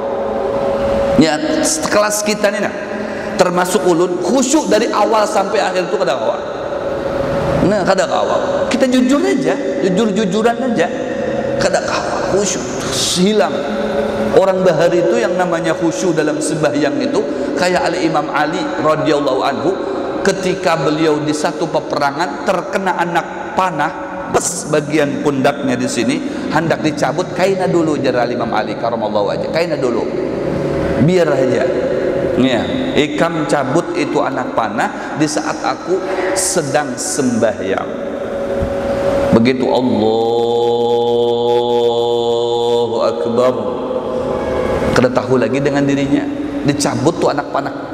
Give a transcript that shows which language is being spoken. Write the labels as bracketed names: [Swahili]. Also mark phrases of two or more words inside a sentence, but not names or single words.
[Banjar] Ya, sekelas kita ini nah termasuk ulun khusyuk dari awal sampai akhir itu kada kawa. Nah, kada kawa. Kita jujur aja, jujur-jujuran aja. Kada kawa khusyuk hilang. Orang bahari itu yang namanya khusyuk dalam sembahyang itu kayak Imam Ali [Arabic] رضي الله عنه, [Banjar] ketika beliau di satu peperangan terkena anak panah pas bagian pundaknya di sini, hendak dicabut, kaina dulu jar Imam Ali [Arabic] كرم الله وجهه, [Banjar] kaina dulu. Biar aja. Ya, ikam cabut itu anak panah di saat aku sedang sembahyang. Begitu [Arabic] الله أكبر, [Banjar] kada tahu lagi dengan dirinya, dicabut tuh anak panah.